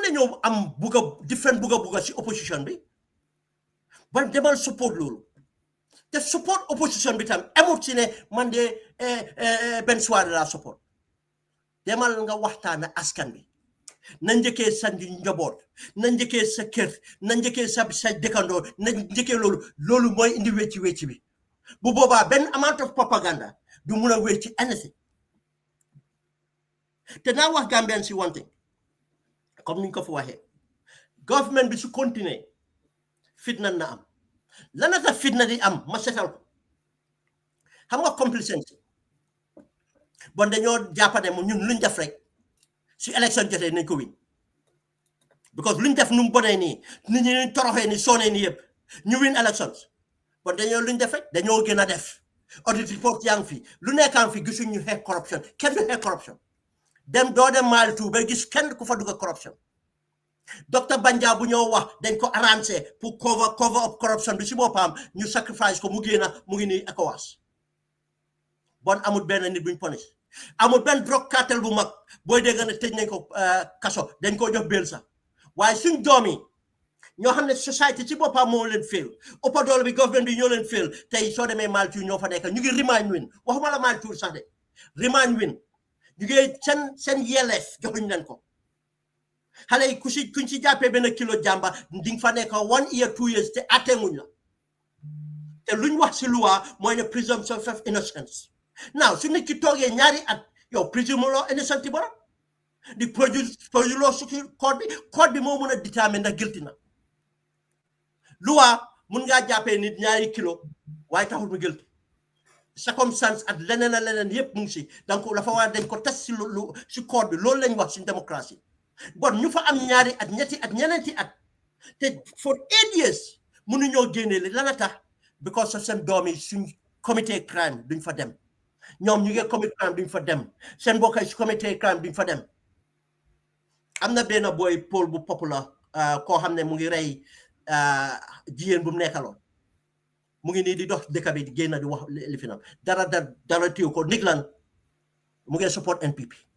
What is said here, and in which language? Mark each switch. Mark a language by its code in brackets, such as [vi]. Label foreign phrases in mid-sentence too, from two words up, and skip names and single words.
[wo] nañoo am different bugga si opposition bi ban demal support loolu te support opposition bi tam amut si ne man de benn soirée la support demal nga waxtaan askan bi na njëkkee sa njaboot na njëkkee sa kër na njëkkee sa dëkkandoo na njëkkee loolu mooy indi wecci bi bu boobaa benn [en] amount of propaganda [wo] du mun a wecci anything te naa wax Gambian si [en] one thing [wo] comme niñ ko fa waxee government bi su continuer fitna na am lana tax fitna di am ma setal ko xam nga complacency bon dañoo jàppane mu ñun luñ def rek si élection jotee nañ ko [en] win because [wo] luñ def nu mu bonee nii nit ñi ñu toroxee ni soonee ni yëpp ñu [en] win elections [wo] bon dañoo luñ def rek dañoo gën a def [en] audit report [wo] yaa ngi fi lu nekkaan fi gisuñ ñu xeex corruption kenn du xeex corruption dem doo dem maali tout ba gis kenn ku fa dugg corruption docteur Banja bu ñoo wax dañ ko [fr] arrangé pour [en] cover up corruption [wo] bi si boppam ñu sacrifice ko mu ngi nii ECOWAS bon amul benn nit buñ punish amul benn [en] drug cartel [wo] bu mag booy dégg ne tëj nañ ko kaso dañ ko jox bail sax waaye suñ doom yi ñoo xam ne society ci boppam moo leen fail ëppa doole bi government bi ñoo leen fail tey soo demee maali tout ñoo fa nekk ñu ngi remind win waxuma la maali tout sax de remind win ñu ngi seen yelleef joxuñ leen ko xale yi kuñ ci jàppee benn kilo jàmba di nga fa nekk [en] 1 year 2 years [wo] te attemuñ la te luñ wax si loi mooy ne [en] presumption of innocence now [wo] su nit ki toogee ñaari at yow [fr] présumé innocent [wo] ti borom di produire loo su code bi moo mun a déterminer ndax guilty na loi mun ngaa jàppee nit ñaari kilo waaye taxul mu guilty circonstance ak leneen yëpp mu ngi si donc dafa war dañ ko test si si code bi loolu lañ wax suñ démocratie bon ñu fa am ñaari at ñetti at ñeneenti at te [en] for 8 years [wo] mënuñoo génnee li lana tax [en] because of [wo] seen doom yi suñ [en] comité crime [wo] duñ fa dem ñoom ñu ngi [en] comité crime [wo] duñ fa dem seen mbokk yi su [en] comité crime [wo] duñ fa dem am na benn boy Paul bu populaire koo xam ne mu ngi rey jigéen bu mu nekkaloon mu ngi nii di dox dëkk bi di génn di wax li fi nam dara téew ko nig lan mu ngi support NPP